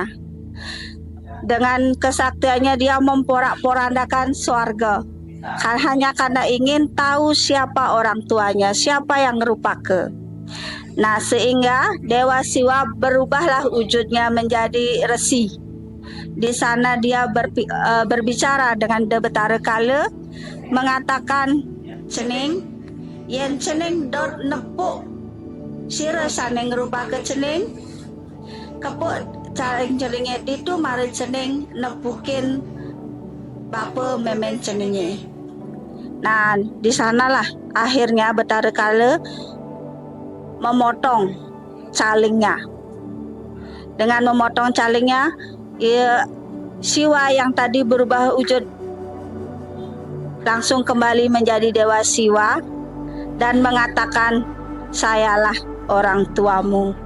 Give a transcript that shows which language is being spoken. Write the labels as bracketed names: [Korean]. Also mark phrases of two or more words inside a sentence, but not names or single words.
[Indonesian] Dengan kesaktiannya dia memporak-porandakan swarga. Hanya karena ingin tahu siapa orang tuanya, siapa yang ngerupake. Nah, sehingga Dewa Siwa berubahlah wujudnya menjadi resi. Di sana dia berbicara dengan Betara Kala, mengatakan, [Balinese] "Cening, yen cening dot nepuk sira saneng ngerupake cening, kepuk caring-caringe itu mari cening nepukin bapa memen ceningnya." [Indonesian] Nah, di sanalah akhirnya Betara Kala memotong calingnya. Dengan memotong calingnya, Siwa yang tadi berubah wujud langsung kembali menjadi Dewa Siwa dan mengatakan, "Sayalah orang tuamu."